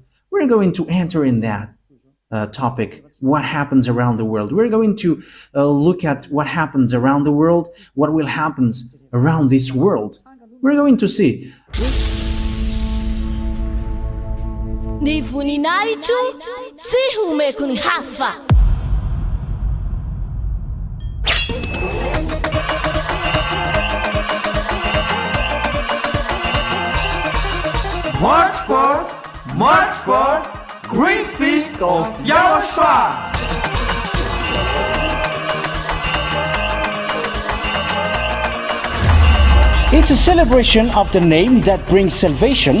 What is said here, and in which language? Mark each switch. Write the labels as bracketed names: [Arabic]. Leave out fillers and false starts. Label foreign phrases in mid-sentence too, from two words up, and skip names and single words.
[English] We're going to enter in that topic, what happens around the world. We're going to look at what happens around the world, what will happen around this world. We're going to see. [Malagasy] Ni voninahitro tsy homeko ny hafa. [English] March 4th, Great Feast of YAHOSHUAH. It's a celebration of the name that brings salvation,